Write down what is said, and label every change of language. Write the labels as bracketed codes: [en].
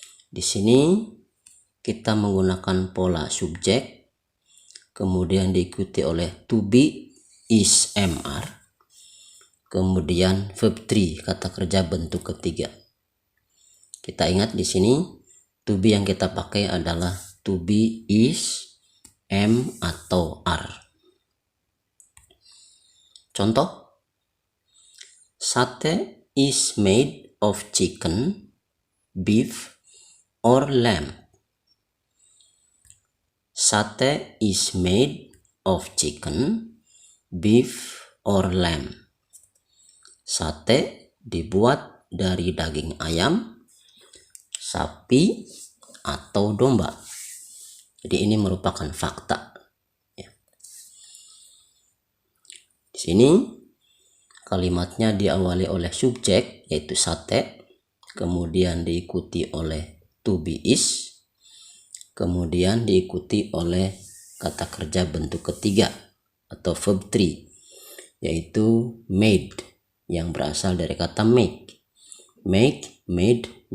[id] Di sini kita menggunakan pola subjek, kemudian diikuti oleh to be, is, mr, kemudian verb 3 kata kerja bentuk ketiga. Kita ingat di sini to be yang kita pakai adalah to be, is, am atau are. [en] Contoh, sate is made of chicken, beef, or lamb. Sate is made of chicken, beef, or lamb. [id] Sate dibuat dari daging ayam, sapi, atau domba. Jadi ini merupakan fakta. Ya. Di sini kalimatnya diawali oleh subjek yaitu sate, kemudian diikuti oleh to be, is, kemudian diikuti oleh kata kerja bentuk ketiga atau verb 3 yaitu made yang berasal dari kata make, made, made.